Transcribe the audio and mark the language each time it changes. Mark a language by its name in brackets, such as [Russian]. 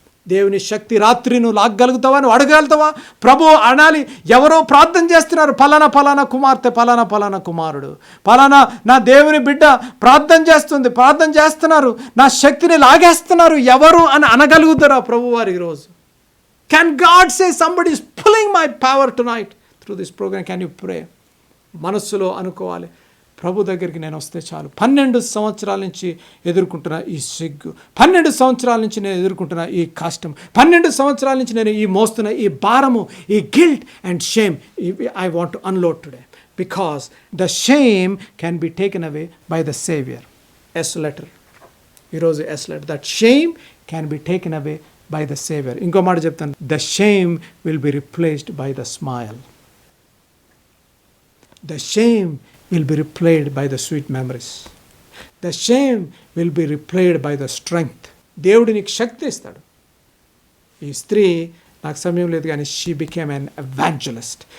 [Telugu] దేవుని శక్తి రాత్రి నువ్వు లాగగలుగుతావా? నువ్వు అడగలుగుతావా? ప్రభు అనాలి. ఎవరో ప్రార్థన చేస్తున్నారు, పలానా కుమార్తె, పలానా కుమారుడు, పలానా నా దేవుని బిడ్డ ప్రార్థన చేస్తున్నారు, నా శక్తిని లాగేస్తున్నారు, ఎవరు అని అనగలుగుతారా ప్రభు వారు ఈరోజు? [English] Can God say somebody is pulling my power tonight through this program? Can you pray? [Telugu] మనస్సులో అనుకోవాలి, ప్రభు దగ్గరికి నేను వస్తే చాలు. 12 సంవత్సరాల నుంచి ఎదుర్కొంటున్న ఈ సిగ్గు, 12 సంవత్సరాల నుంచి నేను ఎదుర్కొంటున్న ఈ కష్టం, 12 సంవత్సరాల నుంచి నేను ఈ మోస్తున్న ఈ భారము, ఈ [English] Guilt and shame, I want to unload today because the shame can be taken away by the Savior. S letter. ఈరోజు S letter. That shame can be taken away by the Savior. [Telugu] ఇంకో మాట చెప్తాను, [English] the shame will be replaced by the smile. The shame will be replaced by the sweet memories. The shame will be replaced by the strength. [Telugu] దేవుడు నీకు శక్తి ఇస్తాడు. ఈ స్త్రీ, నాకు సమయం లేదు కానీ, [English] she became an evangelist.